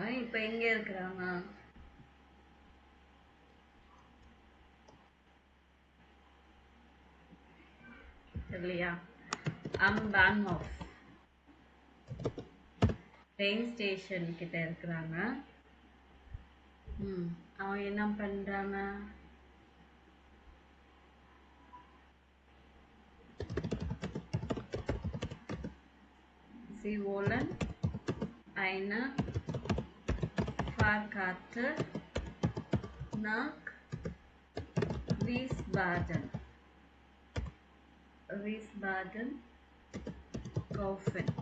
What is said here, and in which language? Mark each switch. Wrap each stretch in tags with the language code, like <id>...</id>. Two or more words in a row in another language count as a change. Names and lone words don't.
<ta>இப்போ எங்க இருக்கிறாங்க? இல்லையா?</ta> <de>am Bahnhof.</de> <en>train station</en> <ta>கிட்ட இருக்கிறாங்க. அவங்க என்ன பண்றாங்க?</ta> <de>Sie wollen eine Fahrkarte nach Wiesbaden kaufen</de>